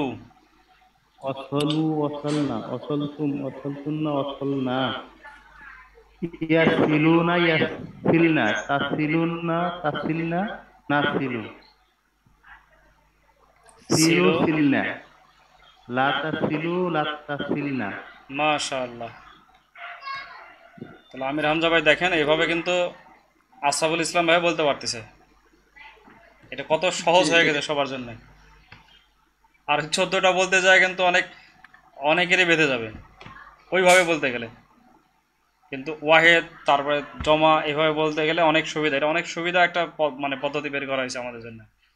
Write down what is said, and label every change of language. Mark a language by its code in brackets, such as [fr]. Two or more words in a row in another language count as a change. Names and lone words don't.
[ar] وصلوا وصلنا وصلتم وصلتن وصلنا يصلون يصلن تصلون تصلن نصل صلوا সিলু صلن لا تصلوا لا تصلن. মাশাআল্লাহ। [bn] তাহলে আমির হামজা ভাই দেখেন এইভাবে কিন্তু আশরাফুল ইসলাম ভাই বলতে পারতেছে, এটা কত সহজ হয়ে গেছে সবার জন্য। আর 14টা বলতে যায় কিন্তু অনেকেরই বেঁধে যাবে ওইভাবে বলতে গেলে, কিন্তু ওয়াহেদ তারপরে জমা এভাবে বলতে গেলে অনেক সুবিধা, এটা অনেক সুবিধা একটা মানে পদ্ধতি বের করা হয়েছে আমাদের জন্য।